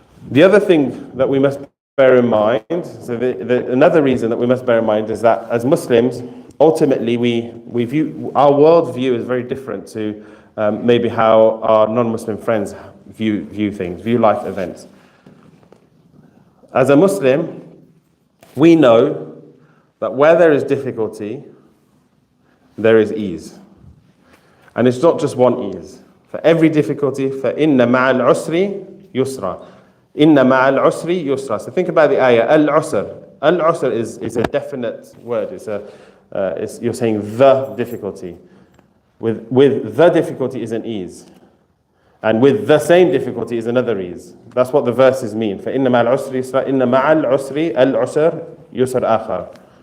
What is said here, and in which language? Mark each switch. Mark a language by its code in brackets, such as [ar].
[en] The other thing that we must bear in mind, so another reason that we must bear in mind is that as Muslims, ultimately we view, our worldview is very different to maybe how our non-Muslim friends view things, view life events. As a Muslim, we know that where there is difficulty, there is ease. And it's not just one ease. For every difficulty, [ar] فَإِنَّ مَعَ الْعُسْرِ يُسْرًا. Inna ma'al usri yusra. [en] So think about the ayah. Al-usr. Al-usr is a definite word. You're saying the difficulty. With the difficulty is an ease. And with the same difficulty is another ease. That's what the verses mean. [ar] فَإِنَّ مَعَ الْعُسْرِ يُسْرًا. إِنَّ مَعَ الْعُسْرِ الْعُسْرِ يُسْرَ آخَرَ.